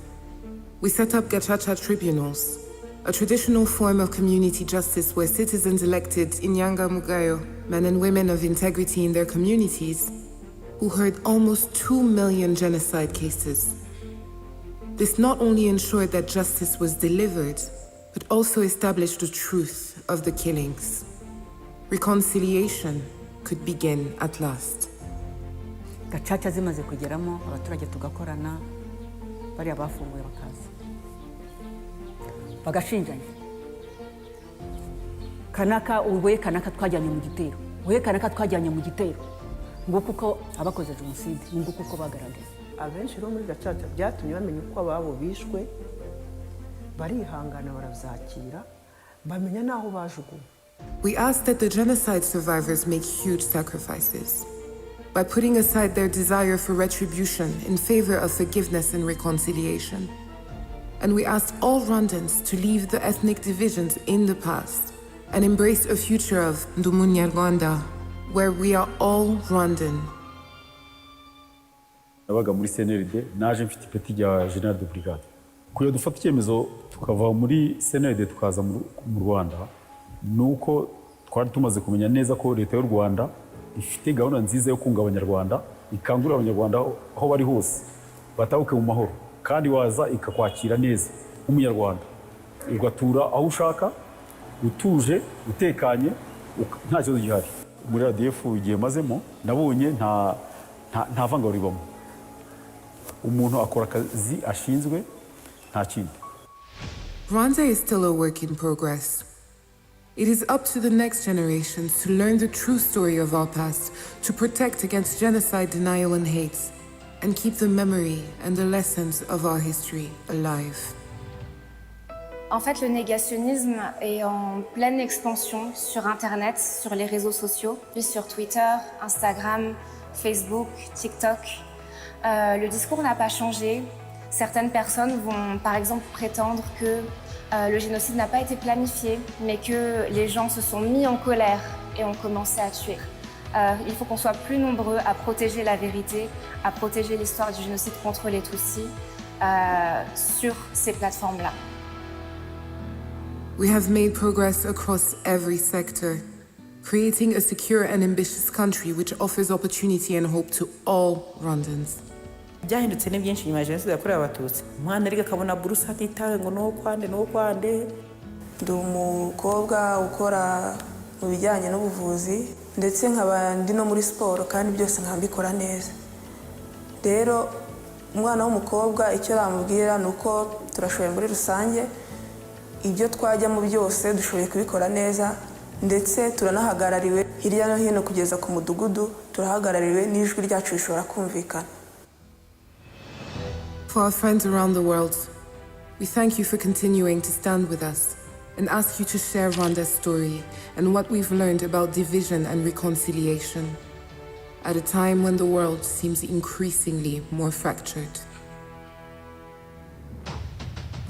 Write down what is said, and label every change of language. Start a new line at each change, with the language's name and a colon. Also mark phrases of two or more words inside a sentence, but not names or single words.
English: We set up Gacaca tribunals, a traditional form of community justice where citizens elected
Kinyarwanda: Inyanga Mugayo,
English: men and women of integrity in their communities, who heard almost 2 million genocide cases. This not only ensured that justice was delivered, but also established the truth of the killings. Reconciliation could begin at last.
Kinyarwanda: Gacaca zimaze kugeramo abaturage tugakorana, bari abafunguye bakaza bagashinjanya. Kanaka uwe kanaka twajyanye mu gitero, uwe kanaka twajyanye mu gitero, ngo kuko abakoze jenoside, ngo kuko bagaragaye. Abenshi rero muri Gacaca byatumye bamenya uko ababo bishwe, barihangana barabyakira, bamenya naho bajuguye.
English: We asked that the genocide survivors make huge sacrifices by putting aside their desire for retribution in favor of forgiveness and reconciliation. And we asked all Rwandans to leave the ethnic divisions in the past and embrace a future of
Kinyarwanda: Ndumunya Rwanda,
English: where we are all Rwandan.
Kinyarwanda: Nabaga muri CNLD, naje mfite ipeti rya
French: General de Brigade.
Kinyarwanda: Kuyo dufata icyemezo tukava muri CNLD tukaza mu Rwanda, nuko twari tumaze kumenya neza ko leta y'u Rwanda ifite gahunda nziza yo kunga abanyarwanda, ikangurira abanyarwanda aho bari hose batahuke mu mahoro, kandi waza ikakwakira neza nk'umunyarwanda, ugatura aho ushaka utuje utekanye nta kibazo gihari. Muri RDF igihe mazemo nabonye nta vangura ribamo, umuntu akora akazi ashinzwe nta kindi.
English: Rwanda is still a work in progress. It is up to the next generations to learn the true story of our past, to protect against genocide, denial, and hate, and keep the memory and the lessons of our history alive.
French: En fait, le négationnisme est en pleine expansion sur Internet, sur les réseaux sociaux, puis sur Twitter, Instagram, Facebook, TikTok. Le discours n'a pas changé. Certaines personnes vont par exemple prétendre que le génocide n'a pas été planifié, mais que les gens se sont mis en colère et ont commencé à tuer. Il faut qu'on soit plus nombreux à protéger la vérité, à protéger l'histoire du génocide contre les Tutsis sur ces plateformes-là.
English: We have made progress across every sector, creating a secure and ambitious country which offers opportunity and hope to all Rwandans.
Kinyarwanda: Byahindutse ni byinshi nyuma ya jenoside yakorewe Abatutsi. Umwana ariko akabona buruse atitawe ngo n'ukwande. Ndi umukobwa ukora mu bijyanye n'ubuvuzi ndetse nkaba ndi no muri siporo kandi byose nkabikora neza. Rero umwana w'umukobwa icyo bamubwira nuko turashoboye muri rusange, ibyo twajyamo byose dushoboye kubikora neza, ndetse turanahagarariwe hirya no hino kugeza ku mudugudu, turahagarariwe n'ijwi ryacu rishobora kumvikana.
English: For our friends around the world, we thank you for continuing to stand with us and ask you to share Rwanda's story and what we've learned about division and reconciliation at a time when the world seems increasingly more fractured.